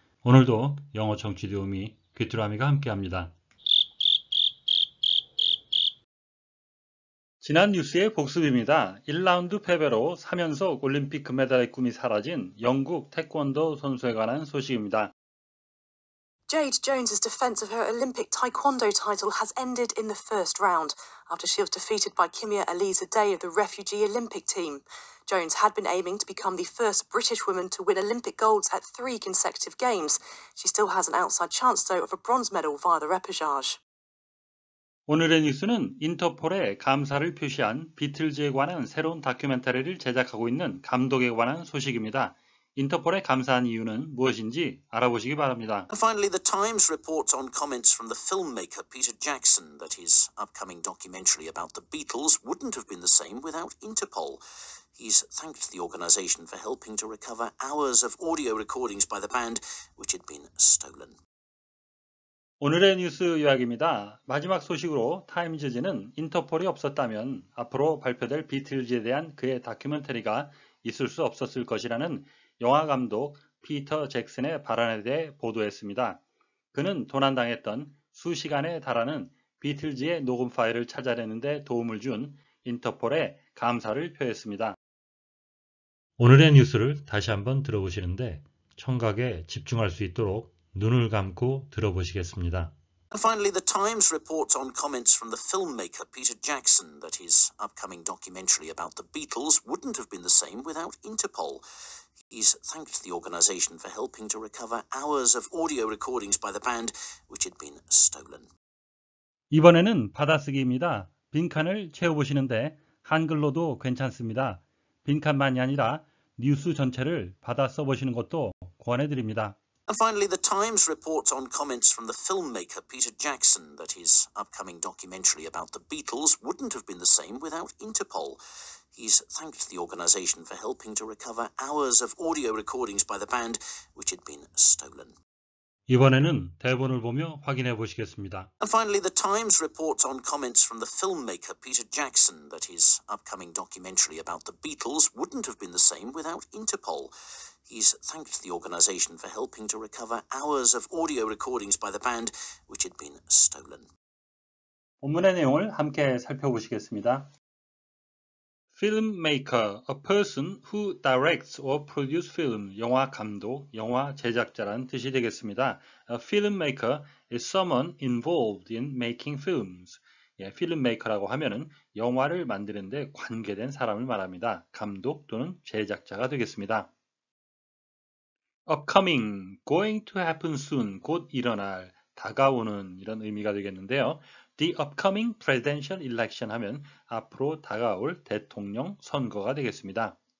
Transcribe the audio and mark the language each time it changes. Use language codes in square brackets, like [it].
[ko] 오늘도 영어 청취 도우미 귀뚜라미가 함께합니다. 지난 뉴스의 복습입니다. 1라운드 패배로 3연속 올림픽 금메달의 꿈이 사라진 영국 태권도 선수에 관한 소식입니다. [en] Jade Jones's defense of her Olympic taekwondo title has ended in the first round after she was defeated by Kimia Elisa Day of the refugee Olympic team. Jones had been aiming to become the first British woman to win Olympic golds at 3 consecutive games. She still has an outside chance, though, of a bronze medal via the repechage. [ko] 오늘의 뉴스는 인터폴에 감사를 표시한 비틀즈에 관한 새로운 다큐멘터리를 제작하고 있는 감독에 관한 소식입니다. 인터폴에 감사한 이유는 무엇인지 알아보시기 바랍니다. [en] And finally, the Times reports on comments from the filmmaker Peter Jackson that his upcoming documentary about the Beatles wouldn't have been the same without Interpol. He's thanked the organisation for helping to recover hours of audio recordings by the band which had been stolen. [ko] 오늘의 뉴스 요약입니다. 마지막 소식으로 타임즈지는 인터폴이 없었다면 앞으로 발표될 비틀즈에 대한 그의 다큐멘터리가 있을 수 없었을 것이라는 영화감독 피터 잭슨의 발언에 대해 보도했습니다. 그는 도난당했던 수시간에 달하는 비틀즈의 녹음 파일을 찾아내는 데 도움을 준 인터폴에 감사를 표했습니다. 오늘의 뉴스를 다시 한번 들어보시는데 청각에 집중할 수 있도록 눈을 감고 들어보시겠습니다. [en] And finally, the Times reports on comments from the filmmaker Peter Jackson that his upcoming documentary about the Beatles wouldn't have been the same without Interpol. He's thanked the organisation for helping to recover hours of audio recordings by the band which had been stolen. [ko] 이번에는 받아쓰기입니다. 빈칸을 채워보시는데 한글로도 괜찮습니다. 빈칸만이 아니라 뉴스 전체를 받아 써보시는 것도 권해드립니다. [en] And finally, the Times reports on comments from the filmmaker Peter Jackson that his upcoming documentary about the Beatles wouldn't have been the same without Interpol. He's thanked the organisation for helping to recover hours of audio recordings by the band which had been stolen. [ko] 이번에는 대본을 보며 확인해 보시겠습니다. [en] And finally, the Times reports on comments from the filmmaker Peter Jackson that his upcoming documentary about the Beatles wouldn't have been the same without Interpol. He's thanked the organisation for helping to recover hours of audio recordings by the band which had been stolen. [ko] 본문의 내용을 함께 살펴보시겠습니다. [en] Filmmaker, a person who directs or produces film, [ko] 영화 감독, 영화 제작자라는 뜻이 되겠습니다. [en] A filmmaker is someone involved in making films. [ko] 필름메이커라고 하면은 영화를 만드는데 관계된 사람을 말합니다. 감독 또는 제작자가 되겠습니다. [en] Upcoming, going to happen soon, [ko] 곧 일어날, 다가오는 이런 의미가 되겠는데요. [en] The upcoming presidential election [ko] 하면 앞으로 다가올 대통령 선거가 되겠습니다.